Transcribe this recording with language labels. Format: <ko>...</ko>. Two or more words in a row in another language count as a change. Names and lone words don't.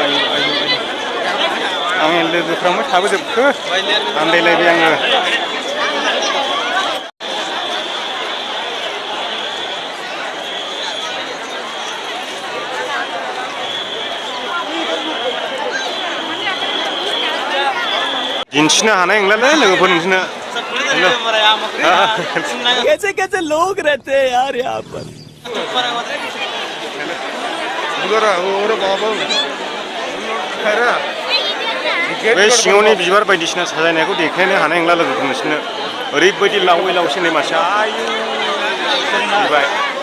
<brx>आंनि लोगोफ्राबो थाबोजोबखो आन्दायलायबाय आङो दिन्थिनो हानाय नंलालै लोगोफोर नोंसोरनो</brx> <hi>कैसे लोग रहते हैं यार यहाँ पर</hi> <brx>बे सिङावनि बिबार बायदिसिना साजायनायखौ देखायनो हानाय नंला लोगोफोर नोंसोरनो ओरैबायदि लावै नै मानसिया फैबाय</brx>